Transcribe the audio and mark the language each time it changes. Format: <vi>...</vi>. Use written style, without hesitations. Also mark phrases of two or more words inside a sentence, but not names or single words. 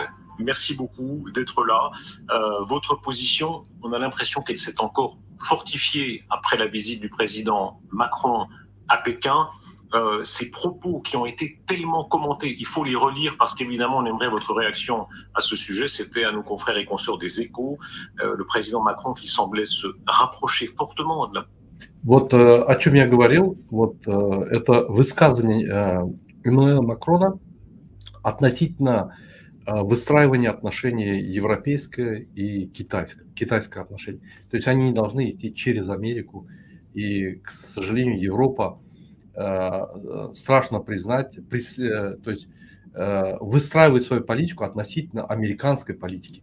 <fr>Merci beaucoup d'être là. Votre position, on a l'impression qu'elle s'est encore fortifiée après la visite du président Macron à Pékin. Ces propos qui ont été tellement commentés, il faut les relire parce qu'évidemment on aimerait votre réaction à ce sujet. C'était à nos confrères et consoeurs des Échos, le président Macron qui semblait se rapprocher fortement de la...</fr> <ru>Вот о чем я говорил, вот это высказывание Эммануэля Макрона относительно выстраивания отношений европейское и китайское отношение. То есть они не должны идти через Америку, и, к сожалению, Европа страшно признать, то есть выстраивает свою политику относительно американской политики.</ru>